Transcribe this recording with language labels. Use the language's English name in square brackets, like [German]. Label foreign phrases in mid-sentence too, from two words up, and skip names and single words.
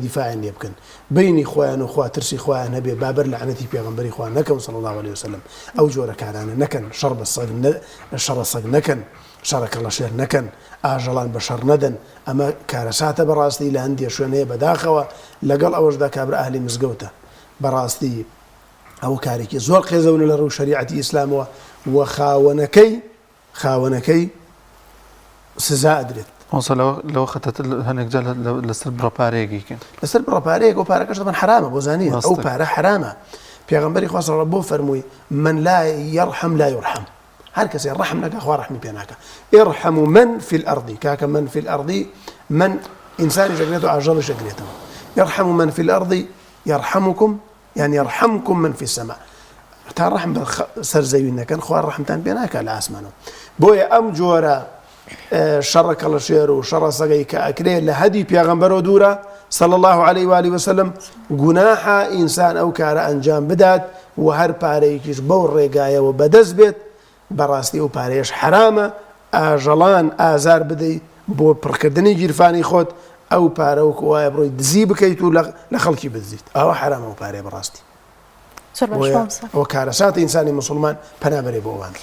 [Central Kurdish] دیفاعیان لێ بکەن بینی خۆیان و خوا ترسی خۆیان هەبێ بابەر لعنەتی پێغەمبەری خوا نەکەن [Arabic] صلی الله عليه وسلم [Central Kurdish] ئەو جۆرە کارانە نەکەن شەڕ بە سەگ نەکەن شەڕەکە لە شێر نەکەن ئاژەڵان بە شەڕ نەدەن ئەمە کارەساتە بەڕاستی لە هەندێک شوێنەیە بەداخەوە لەگەڵ ئەوەشدا کابرا ئاهلی مزگەوتە بەڕاستی ئەو کارێکی زۆر قێزەونە لە ڕوو شەریعەتی ئیسلامەوە و خاوەنەکەی سزا ئەدرێت لەوە خەتە هەنێک جا لەسەر بڕەپارەیەکیکەن لەسەر بڕەپارەیەک و پارەکەش دەبن حرامە بۆ زانین ئەو پارە حرامە پێغەمبەری خوا [Arabic] صلی الله [Central Kurdish] بۆ فەرمووی [Arabic] من لا يرحم لا يرحم [Central Kurdish] هەر کەسێ ڕەحم نەکا خوا ڕەحمی پێ ناکە [Arabic] ارحموا من في الأرض کاکە من في الأرض من [Central Kurdish] ئینسانی ژەگرێت و ئاژەڵی ژەگرێتەوە [Arabic] يرحموا من في الأرض يرحمكم يعني يرحمكم من في السماء [Central Kurdish] تا ڕەحم سەر زەوی نەکەن خوا ڕەحمتان پێ ناکا لە ئاسمانەوە بۆیە ئەم جۆرە شەڕەکە لە شێر و شەڕە سەگەی کە ئەکرێت لە هەدی پێغەمبەرەوە دوورە [Arabic] صلى الله عليه وآله وسلم [Central Kurdish] گوناحە ئینسان ئەو کارە ئەنجام بدات و هەر پارەیەکیش بەو ڕێگایەوە بەدەست بێت بەڕاستی ئەو پارەیەش حرامە ئاژەڵان ئازار بدەیت بۆ پڕکردنی گیرفانی خۆت ئەو پارە وەکو وایە بڕۆی دزی بکەیت و لە خەڵکی بدزیت ئەوە حرامە ئەو پارەیە بەڕاستی ئەوە کارەساتە ئینسانی مسلمان پەنابەرێ بۆ ئەوان